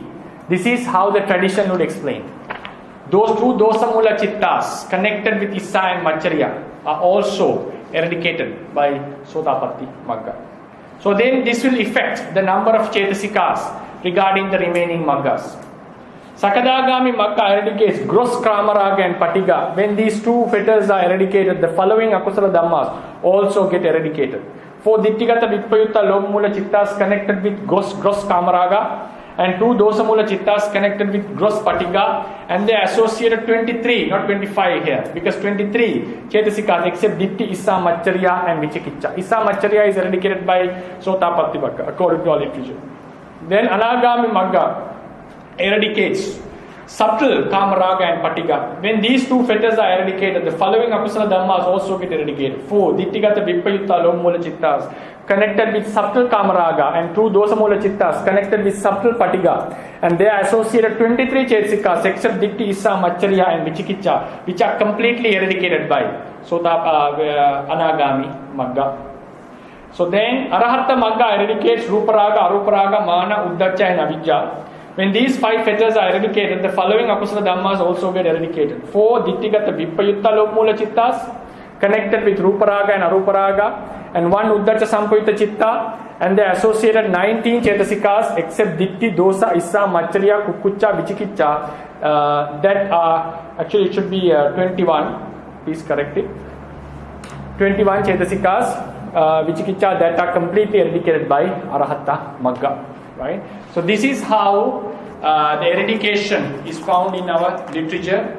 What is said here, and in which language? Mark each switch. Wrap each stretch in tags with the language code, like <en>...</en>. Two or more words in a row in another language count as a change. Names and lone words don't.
<en>This is how the tradition would explain. Those 2</en> <pi>dosamula chittas</pi> <en>connected with issa and machariya are also eradicated by</en> <pi>sotapatti magga.</pi> <en>So then this will affect the number of chetasikas regarding the remaining maggas.</en> <pi>Sakadagami magga</pi> <en>eradicates gross kramaraga and patiga. When these 2 fetters are eradicated, the following</en> <pi>akusala dhammas</pi> <en>also get eradicated. 4</en> <pi>ditthigata vipayutta lobhamula chittas</pi> <en>connected with gross kamaraga, and 2</en> <pi>dosamula chittas</pi> <en>connected with gross patiga, and they associated 23, not 25 here, because 23 chetasikas except</en> <pi>ditti, issa, machariya,</pi> <en>and vichikicha.</en> <pi>Issa, machariya</pi> <en>is eradicated by</en> <pi>sotapatti magga</pi> <en>according to our literature. Then</en> <pi>anagami magga</pi> <en>eradicates subtle kamaraga and patiga. When these 2 fetters are eradicated, the following</en> <pi>akusala dhammas</pi> <en>also get eradicated. 4</en> <pi>ditthigata vipayutta lobhamula chittas</pi> <en>connected with subtle kamaraga, and 2</en> <pi>dosamula chittas</pi> <en>connected with subtle patiga, and they are associated 23 chetasikas except</en> <pi>ditti, issa, machariya,</pi> <en>and vichikicha, which are completely eradicated by</en> <pi>anagami magga.</pi> <en>So then</en> <pi>arahatta magga</pi> <en>eradicates</en> <pi>ruparaga, aruparaga, mana, uddacha,</pi> <en>and avijja. When these 5 fetters are eradicated, the following</en> <pi>akusala dhammas</pi> <en>also get eradicated. 4</en> <pi>ditthigata vipayutta lobhamula chittas</pi> <en>connected with ruparaga and aruparaga, and 1</en> <pi>uddacha sampayutta chitta,</pi> <en>and the associated 19 chetasikas except</en> <pi>ditti, dosa, issa, machariya, kukucha, vichikicha,</pi> <en>that are actually it should be 21. Please correct it. 21</en> <pi>chetasikas vichikicha</pi> <en>that are completely eradicated by</en> <pi>arahatta magga,</pi> <en>right? So this is how the eradication is found in our literature.</en>